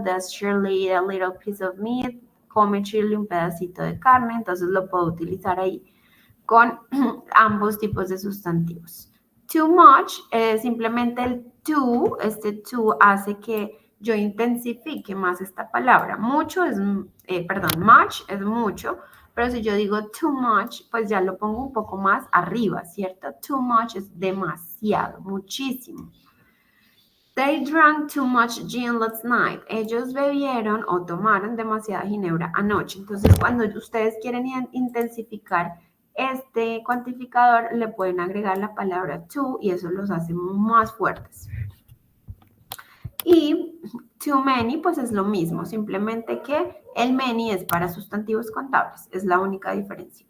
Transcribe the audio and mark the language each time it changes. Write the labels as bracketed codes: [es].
[en] Does Shirley eat a little piece of meat? [es] Come Shirley un pedacito de carne. Entonces lo puedo utilizar ahí con ambos tipos de sustantivos. Too much, simplemente el to, este to hace que yo intensifique más esta palabra. Mucho es, much es mucho, pero si yo digo too much, pues ya lo pongo un poco más arriba, ¿cierto? Too much es demasiado, muchísimo. [en] They drank too much gin last night. [es] Ellos bebieron o tomaron demasiada ginebra anoche. Entonces, cuando ustedes quieren intensificar este cuantificador, le pueden agregar la palabra to y eso los hace más fuertes. Y too many, pues es lo mismo, simplemente que el many es para sustantivos contables, es la única diferencia.